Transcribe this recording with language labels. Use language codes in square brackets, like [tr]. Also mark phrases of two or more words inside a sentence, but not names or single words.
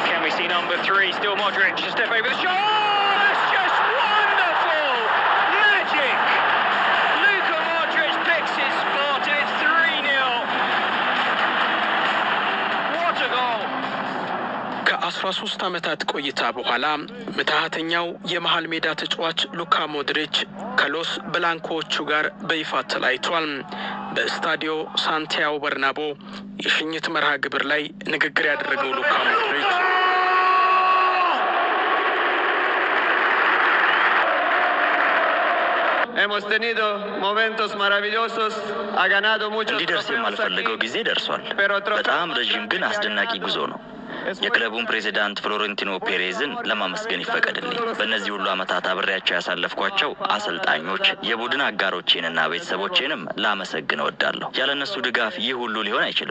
[en] we see number 3, still Modric, to step over the shot. Oh, that's just wonderful! Magic! Luka Modric picks his spot, and it's 3-0. What a goal! [am] ከ13 ዓመታት ቆይታ በኋላ መታሃተኛው የመሃል ሜዳ ተጫዋች ሉካ ሞድሪች ከሎስ ብላንኮቹ ጋር በይፋ ተላይቷል። በስታዲዮ ሳንቲያጎ በርናቦ የሽኝት መርሃ ግብር ላይ ንግግር ያደረገው ሉካ ሞድሪች [es] Hemos tenido momentos maravillosos, ha ganado muchos [am] እንዲደርስ የማልፈልገው ጊዜ ደርሷል። በጣም ረጅም ግን አስደናቂ ጉዞ ነው። የክለቡን ፕሬዚዳንት ፍሎሬንቲኖ ፔሬዝን ለማመስገን ይፈቀድልኝ። በእነዚህ ሁሉ ዓመታት አብሬያቸው ያሳለፍኳቸው አሰልጣኞች፣ የቡድን አጋሮቼንና ቤተሰቦቼንም ላመሰግን እወዳለሁ። ያለነሱ ድጋፍ ይህ ሁሉ ሊሆን አይችልም።